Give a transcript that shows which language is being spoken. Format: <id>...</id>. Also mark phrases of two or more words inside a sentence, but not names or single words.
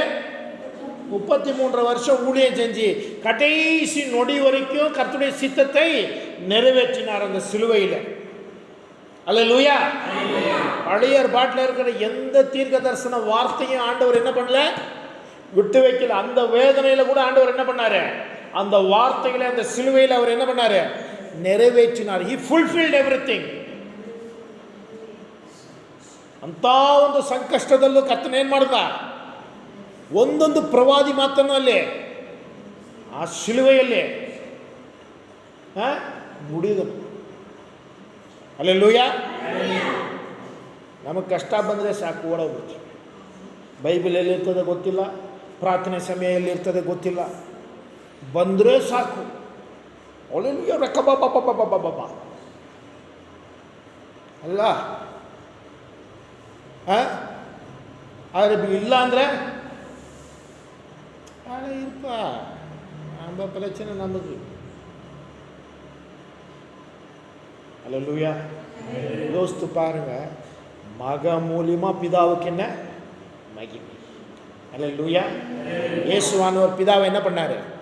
<ta>33 வருஷம் ஊழியம் செஞ்சு கடைசி நொடி வரைக்கும் கர்த்தருடைய சித்தத்தை நிறைவேற்றினார் அந்த சிலுவையில். ஹல்லேலூயா. பழைய ஏற்பாட்டில் இருக்கிற எந்த தீர்க்க தரிசன வார்த்தையும் ஆண்டவர் என்ன பண்ணல? விட்டு வைக்கல. அந்த வேதனையில் கூட ஆண்டவர் என்ன பண்ணாரு? அந்த வார்த்தைகளை அந்த சிலுவையில் அவர் என்ன பண்ணாரு?</ta> <kn>ನೆರವೇರಿಸಿனார்.</kn> <en>He fulfilled everything.</en> <kn>ಅಂತ ಒಂದು ಸಂಕಷ್ಟದಲ್ಲೂ ಕರ್ತನ ಏನು ಮಾಡ್ದ? ಒಂದೊಂದು ಪ್ರವಾದಿ ಮಾತನ್ನು ಅಲ್ಲಿ ಆ ಶಿಲುವೆಯಲ್ಲಿ ನುಡಿದನು. ಹಲ್ಲೆಲೂಯಾ. ನಮಗೆ ಕಷ್ಟ ಬಂದರೆ ಸಾಕು, ಓಡೋಗ್ಬಿಡ್ತು. ಬೈಬಲ್ ಎಲ್ಲಿರ್ತದೆ ಗೊತ್ತಿಲ್ಲ, ಪ್ರಾರ್ಥನೆ ಸಮಯ ಎಲ್ಲಿರ್ತದೆ ಗೊತ್ತಿಲ್ಲ, ಬಂದರೆ ಸಾಕು. ಹಲ್ಲೆಲೂಯಾ, ರಕ್ಕಬಾಬಾಬಾಬಾಬಾಬಾ ಅಲ್ಲ. ಆದರೆ ಇಲ್ಲ ಅಂದರೆ</kn> <ta>இருப்பா நம்ம பிரச்சனை நமக்கு. ஹல்லேலூயா. யோசித்து பாருங்க, மக மூலியமா பிதாவுக்கு என்ன மகிமை. ஹல்லேலூயா. இயேசுவானவர் பிதாவை என்ன பண்ணாரு?</ta>